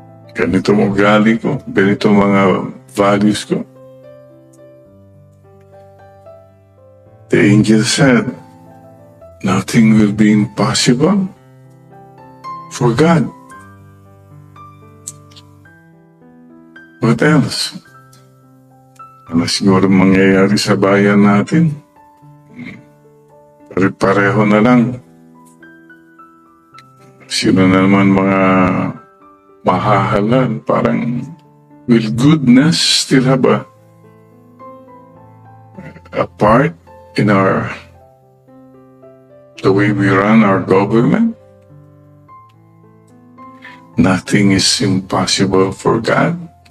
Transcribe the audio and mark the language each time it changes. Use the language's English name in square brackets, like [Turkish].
[Filipino] Ganito ang ugali ko, ganito mga values ko. [English] The angel said, nothing will be impossible for God. [Filipino] What else? Ano siguro mangyayari sa bayan natin? Pare-pareho na lang. Sino na naman mga mahahalan? [English] Parang, will goodness still have a part in the way we run our government? Nothing is impossible for God.